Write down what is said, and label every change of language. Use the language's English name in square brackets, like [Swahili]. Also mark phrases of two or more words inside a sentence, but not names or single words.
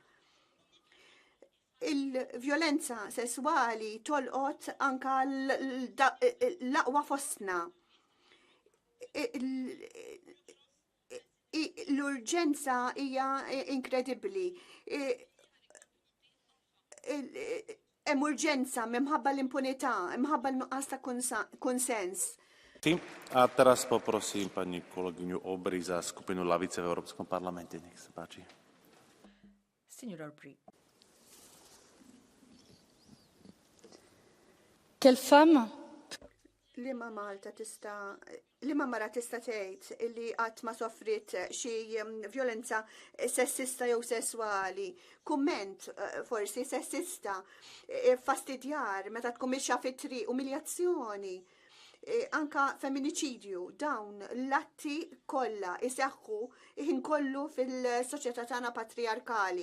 [Maltese] Il-violenza sesswali tolqot anka l-aqwa fostna. L-urġenza hija inkredibbli. Hemm urġenza minħabba l-impunità, minħabba l-nuqqas ta' konsens. [Slovak] A teraz poprosím pani kolegyňu Obry za skupinu Lavice v Európskom parlamente. Nech sa páči. [Maltese] Signor Obry. [French] Quelle femme? [Maltese] Lima mara tista' tgħid illi qatt ma sofrit xi violenza sessista jew sesswali. Kumment forsi sessista, fastidjar meta tkun mixja fit-triq, umiljazzjoni, anka feminicidju, dawn l-atti kollha iseħħu ħin kollu fil-soċjetà tagħna patriarkali.